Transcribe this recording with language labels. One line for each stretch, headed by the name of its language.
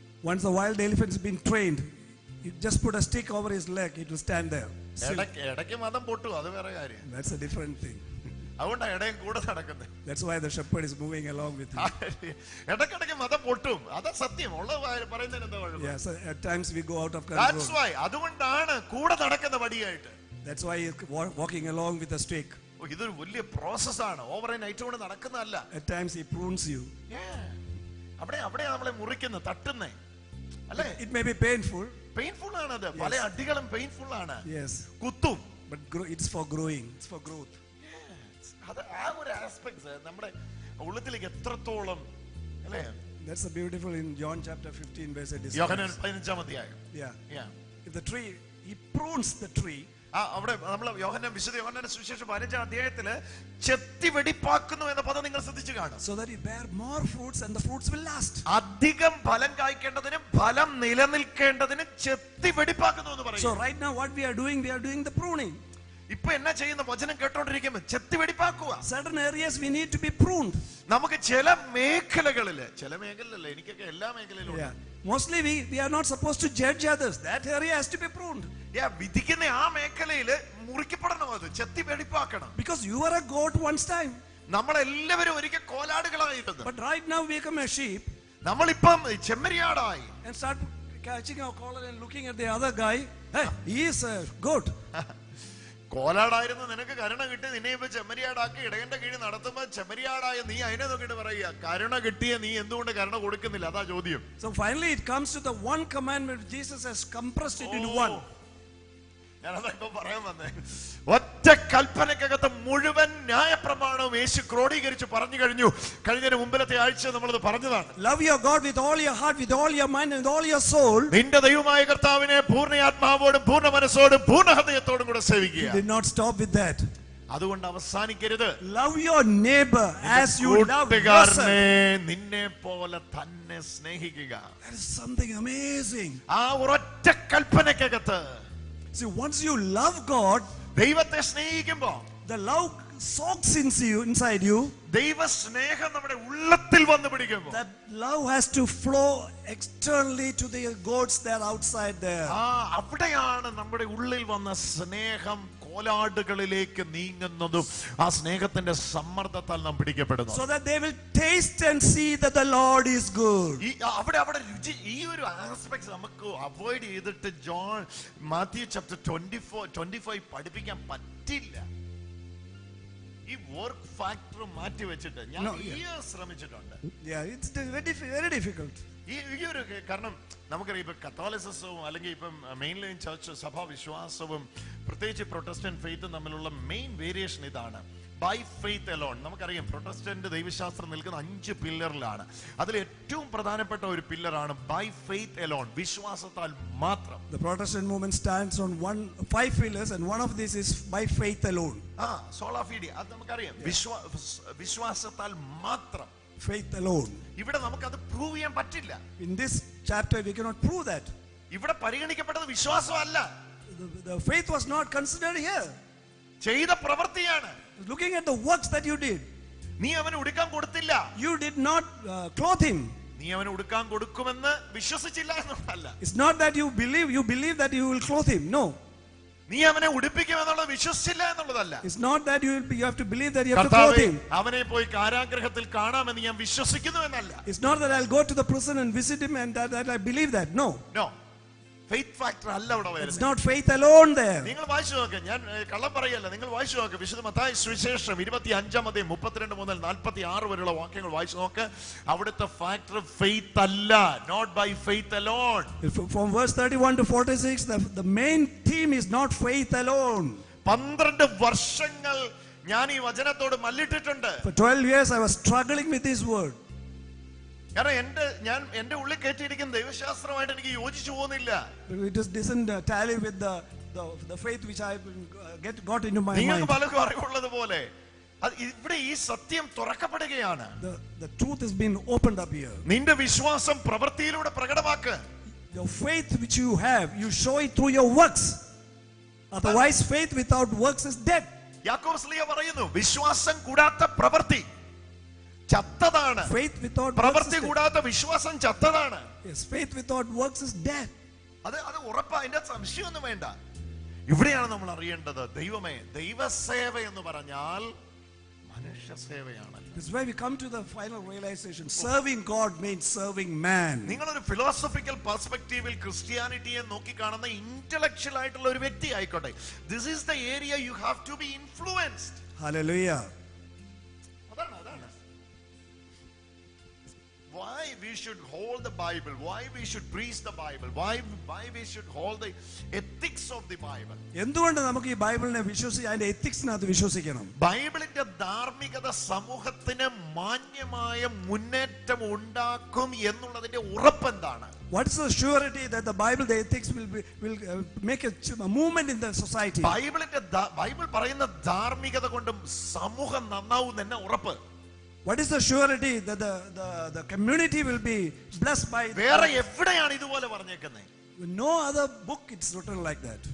English: Once the wild elephant has been trained, you just put a stick over his leg, it will stand there.
Malayalam: ഇടയ്ക്ക് മതം പൊട്ടു, അത് വേറെ കാര്യം.
English: That's a different thing.
Malayalam: അതുകൊണ്ടാണ് ഇടയും കൂടെ നടക്കുന്നത്.
English: That's why the shepherd is moving along with you.
Malayalam: ഇടയ്ക്കിടയ്ക്ക് മതം പൊട്ടും, അതാ സത്യം. ഉള്ളത് പറയുന്നതിന് എന്താ കുഴപ്പം?
English: Yes, at times we go out of control. That's why,
Malayalam: അതുകൊണ്ടാണ് കൂടെ നടക്കുന്ന വടിയായിട്ട്.
English: That's why he's walking along with a stick.
Malayalam: ഇതൊരു വലിയ പ്രോസസ്സാണ്, ഓവർ നൈറ്റ് കൊണ്ട് നടക്കുന്നതല്ല.
English: At times he prunes you.
Malayalam: അവിടെ നമ്മളെ മുറിക്കുന്ന തട്ടുന്നേ അല്ലേ?
English: It may be painful.
Malayalam: Painful ആണ് അത്, പല അടികളും പെയിൻഫുൾ ആണ്.
English: Yes,
Malayalam: കുത്തും,
English: but it's for growing, it's for growth.
Malayalam: അത് ആ ഒരു ആസ്പെക്ട്സ് നമ്മുടെ ഉള്ളത്തിലേക്ക് എത്രത്തോളം അല്ലേ?
English: That's a beautiful in John chapter 15 verse it is.
Malayalam: യോഹന്നാൻ 15-ാം അധ്യായം.
English: Yeah. If the tree, he prunes the tree.
Malayalam: അവിടെ നമ്മൾ വിശുദ്ധ യോഹന്നാന്റെ സുവിശേഷം 15-ാം അധ്യായത്തില് ചെത്തി വെടിപ്പാക്കുന്നു എന്ന പദം നിങ്ങൾ ശ്രദ്ധിച്ചു കാണും.
English: So that you bear more fruits and the fruits will last.
Malayalam: അധികം ഫലം കായ്ക്കേണ്ടതിനും ഫലം നിലനിൽക്കേണ്ടതിനും ചെത്തി വെടിപ്പാക്കുന്നു എന്ന് പറയും.
English: So right now what we are doing the pruning.
Malayalam: ഇപ്പൊ എന്നാ ചെയ്യുന്ന വചനം കേട്ടോണ്ടിരിക്കുമ്പോ ചെത്തി വെടിപ്പാക്കുക.
English: Certain areas we need to be pruned.
Malayalam: നമുക്ക് ചില മേഖലകളില്, എനിക്കൊക്കെ എല്ലാ മേഖലയിലും
English: mostly we are not supposed to judge others. That area has to be pruned.
Malayalam: വിധിക്കുന്ന ആ മേഖലയില് മുറിക്കപ്പെടണം, അത് ചെത്തി വെടിപ്പാക്കണം.
English: Because you were a goat once time.
Malayalam: നമ്മളെല്ലാവരും ഒരിക്കൽ കോലാടുകളായിരുന്നു.
English: But right now we become a sheep.
Malayalam: നമ്മളിപ്പം ചെമ്മരിയാടായി.
English: And start catching our collar and looking at the other guy. Hey, he is a goat.
Malayalam: കോലാടായിരുന്നു, നിനക്ക് കരുണ കിട്ടി, നിന്നെ ഇപ്പൊ ചെമ്മരിയാടാക്കി ഇടയന്റെ കീഴിൽ നടത്തുമ്പോ ചെമ്മരിയാടായ നീ അതിനെ നോക്കിട്ട് പറയുക, കരുണ കിട്ടിയ നീ എന്തുകൊണ്ട് കരുണ കൊടുക്കുന്നില്ല? അതാ ചോദ്യം.
English: So finally it comes to the one commandment Jesus has compressed it into one.
Malayalam: ഞാനതാ ഇപ്പൊ പറയാൻ വന്നേ. ഒറ്റ കൽപ്പനക്കകത്ത് മുഴുവൻ ന്യായപ്രമാണവും യേശു ക്രോഡീകരിച്ച് പറഞ്ഞു കഴിഞ്ഞു. കഴിഞ്ഞ മുമ്പിലത്തെ ആഴ്ച നമ്മളത് പറഞ്ഞതാണ്.
English: Love your God with all your heart, with all your mind and with all your soul.
Malayalam: നിന്റെ ദൈവമായ കർത്താവിനെ പൂർണ്ണ ആത്മാവോടും പൂർണ്ണ മനസ്സോടും പൂർണ്ണ ഹൃദയത്തോടും കൂടെ സേവിക്കുക.
English: He did not stop with that.
Malayalam: അതുകൊണ്ട് അവസാനിക്കരുത്.
English: Love your neighbor as you love yourself.
Malayalam: നിന്നെ പോലെ തന്നെ സ്നേഹിക്കുക.
English: That is something amazing.
Malayalam: ആ ഒരൊറ്റ കൽപ്പനക്കകത്ത്,
English: see, once you love God,
Malayalam: ദൈവത്തെ സ്നേഹിക്കുമ്പോൾ
English: the love soaks inside you.
Malayalam: ദൈവ സ്നേഹം നമ്മുടെ ഉള്ളത്തിൽ വന്ന് പിടിക്കുമ്പോൾ
English: That love has to flow externally to the goats that are outside there.
Malayalam: അവിടെയാണ് നമ്മുടെ ഉള്ളിൽ വന്ന സ്നേഹം കോലാടുകളിലേക്ക് നീങ്ങുന്നതും ആ സ്നേഹത്തിന്റെ സമ്മർദ്ദത്താൽ നാം പിടിക്കപ്പെടുന്നു.
English: So that they will taste and see that the Lord is good.
Malayalam: അവിടെ രുചി, ഈ ഒരു ആസ്പെക്ട് നമുക്ക് അവോയ്ഡ് ചെയ്തിട്ട് മാത്യു ചാപ്റ്റർ 24-25 പഠിപ്പിക്കാൻ പറ്റില്ല. ഈ വർക്ക് ഫാക്ടർ മാറ്റി വെച്ചിട്ട് ഞാൻ ശ്രമിച്ചിട്ടുണ്ട്.
English: It's very difficult.
Malayalam: ഈ ഒരു കാരണം നമുക്കറിയാം, ഇപ്പൊ കത്തോലിസവും അല്ലെങ്കിൽ ഇപ്പം മെയിൻ ലൈൻ ചർച്ച് സഭാ വിശ്വാസവും പ്രത്യേകിച്ച് പ്രൊട്ടസ്റ്റന്റ് ഫെയ്ത്തും തമ്മിലുള്ള മെയിൻ വേരിയേഷൻ ഇതാണ്.
English: By faith alone.
Malayalam: നമുക്കറിയാം പ്രൊട്ടസ്റ്റന്റ് ദൈവശാസ്ത്രം നിൽക്കുന്ന 5 പില്ലറിലാണ്. അതിൽ ഏറ്റവും പ്രധാനപ്പെട്ട ഒരു പില്ലറാണ്
English: by faith alone,
Malayalam: വിശ്വാസത്താൽ മാത്രം.
English: The Protestant movement stands on 5 pillars and one of these is by faith alone.
Malayalam: സോളാ ഫിഡി, അത് നമുക്കറിയാം, വിശ്വാസത്താൽ മാത്രം,
English: faith alone.
Malayalam: ഇവിടെ നമുക്ക് അത് പ്രൂവ് ചെയ്യാൻ പറ്റില്ല.
English: In this chapter we cannot prove that.
Malayalam: ഇവിടെ പരിഗണിക്കപ്പെട്ടത് വിശ്വാസമല്ല.
English: The faith was not considered here.
Malayalam: ചെയ്ത പ്രവൃത്തിയാണ്.
English: Looking at the works that you did.
Malayalam: നീ അവന് ഉടുക്കാൻ കൊടുത്തില്ല.
English: You did not clothe him.
Malayalam: നീ അവന് ഉടുക്കാൻ കൊടുക്കുമെന്ന് വിശ്വസിച്ചില്ല എന്നല്ല.
English: It's not that you believe that you will clothe him. No.
Malayalam: നീ അവനെ ഉടുപ്പിക്കുമെന്നുള്ളത് വിശ്വസിച്ചില്ല എന്നുള്ളതല്ല.
English: It's not that you have to believe that you have to clothe him.
Malayalam: അവനെ പോയി കാരാഗൃഹത്തിൽ കാണാമെന്ന് ഞാൻ വിശ്വസിക്കുന്നു എന്നല്ല.
English: It's not that I'll go to the prison and visit him and that I believe that. No.
Malayalam: Faith factor അല്ല അവിടെ
English: It's
Malayalam: വരുന്നത്.
English: not faith alone there.
Malayalam: നിങ്ങൾ വായിച്ചു നോക്ക്, ഞാൻ കള്ളം പറയല്ല, നിങ്ങൾ വായിച്ചു നോക്ക്. വിശുദ്ധ മത്തായി സുവിശേഷം 25-32 മുതൽ 46 വരെയുള്ള വാക്യങ്ങൾ വായിച്ചു നോക്ക്. അവിടുത്തെ ഫാക്ടർ ഫെയ്ത്ത് അല്ല,
English: Not by faith alone. From verse 31 to 46, the main theme is not faith alone.
Malayalam: 12 വർഷങ്ങൾ ഞാൻ ഈ വചനത്തോട് മല്ലിട്ടിട്ടുണ്ട്.
English: For 12 years I was struggling with this word.
Malayalam: കാരണം എന്റെ ഉള്ളിൽ കയറ്റിയിരിക്കുന്ന ദൈവശാസ്ത്രമായിട്ട് എനിക്ക് യോജിച്ചു പോകുന്നില്ല.
English: It just doesn't tally with the faith which I got into my
Malayalam: നിങ്ങൾക്ക്
English: mind.
Malayalam: പലർക്കും അറിവുള്ളത് പോലെ ഇവിടെ ഈ സത്യം തുറക്കപ്പെടുകയാണ്.
English: The truth has been opened up here.
Malayalam: നിന്റെ വിശ്വാസം പ്രവൃത്തിയിലൂടെ പ്രകടമാക്ക്.
English: Your faith which you have, you show it through your works. Otherwise faith without works is dead.
Malayalam: യാക്കോബ് സ്ലീഹ പറയുന്നു, വിശ്വാസം കൂടാത്ത പ്രവൃത്തി ചത്തതാണ്.
English: Faith without
Malayalam: പ്രവൃത്തി
English: works is
Malayalam: കൂടാത്ത വിശ്വാസം ചത്തതാണ്.
English: dead. Yes, faith without works is dead.
Malayalam: അത് ഉറപ്പാ, അതിന്റെ സംശയമൊന്നും വേണ്ട. ഇവിടെയാണ് നമ്മൾ അറിയേണ്ടത്, ദൈവമേ, ദൈവസേവ എന്ന് പറഞ്ഞാൽ മനുഷ്യ സേവയാണ്.
English: This is why we come to the final realization. Serving God means serving man.
Malayalam: നിങ്ങളൊരു ഫിലോസഫിക്കൽ പെർസ്പെക്റ്റീവിൽ ക്രിസ്ത്യാനിറ്റിയെ നോക്കിക്കാണുന്ന ഇന്റലക്ച്വൽ ആയിട്ടുള്ള ഒരു വ്യക്തി ആയിക്കോട്ടെ,
English: This is the area you have to be influenced. Hallelujah.
Malayalam: അതാണ്
English: why we should hold the Bible, why we should preach the Bible, why we should hold the ethics of the Bible.
Malayalam: എന്തുകൊണ്ട് നമുക്ക് ഈ ബൈബിളിനെ വിശ്വസിക്കാൻ, അതിന്റെ എത്തിക്സിനകത്ത് വിശ്വസിക്കണം? ബൈബിളിന്റെ ധാർമ്മികത സമൂഹത്തിന് മാന്യമായ മുന്നേറ്റം ഉണ്ടാക്കും എന്നുള്ളതിന്റെ ഉറപ്പെന്താണ്?
English: What is the surety that the Bible, the ethics will make a movement in the society?
Malayalam: Bible പറയുന്ന ധാർമ്മികത കൊണ്ടും സമൂഹം നന്നാവും എന്ന ഉറപ്പ്.
English: What is the surety that the community will be blessed by?
Malayalam: വേറെ എവിടെയാണ് ഇതുപോലെ പറഞ്ഞേക്കുന്നത്?
English: No other book it's written like that.